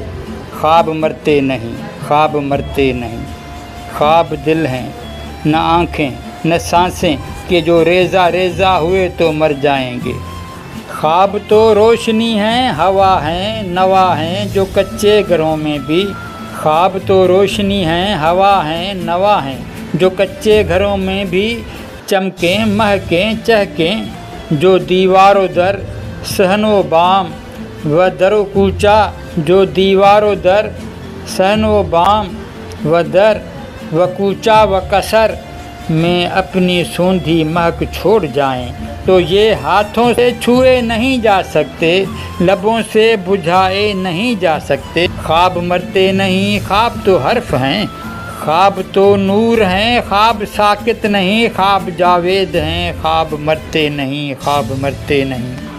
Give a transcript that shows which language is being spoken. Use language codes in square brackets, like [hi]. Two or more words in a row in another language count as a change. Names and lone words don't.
[ur] خواب مرتے نہیں خواب مرتے نہیں، خواب دل ہیں نہ آنکھیں نہ سانسیں کہ جو ریزہ ریزہ ہوئے تو مر جائیں گے۔ خواب تو روشنی ہیں ہوا ہیں نوا ہیں جو کچے گھروں میں بھی، خواب تو روشنی ہیں ہوا ہیں نوا ہیں جو کچے گھروں میں بھی، چمکیں مہکیں چہکیں جو دیوار و در، صحن و بام و در و کوچہ جو دیوار و در، صحن و بام و در و کوچہ و کثر میں اپنی سوندھی مہک چھوڑ جائیں تو یہ ہاتھوں سے چھوئے نہیں جا سکتے، لبوں سے بجھائے نہیں جا سکتے۔ خواب مرتے نہیں خواب تو حرف ہیں، خواب تو نور ہیں خواب ساکت نہیں، خواب جاوید ہیں خواب مرتے نہیں خواب مرتے نہیں۔